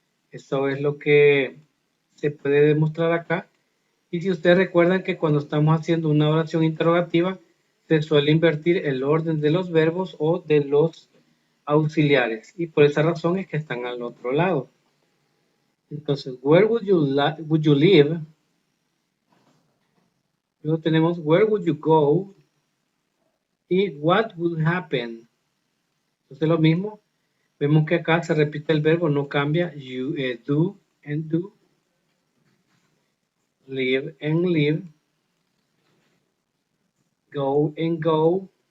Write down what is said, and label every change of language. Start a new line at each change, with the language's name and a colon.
Spanish: Eso es lo que se puede demostrar acá. Y si ustedes recuerdan que cuando estamos haciendo una oración interrogativa, se suele invertir el orden de los verbos o de los auxiliares. Y por esa razón es que están al otro lado. Entonces,
English: where would you live?
Spanish: Luego tenemos
English: where would you go?
Spanish: Y
English: what would happen?
Spanish: Entonces lo mismo. Vemos que acá se repite el verbo, no cambia.
English: You, do and do. Live and live. Go and go.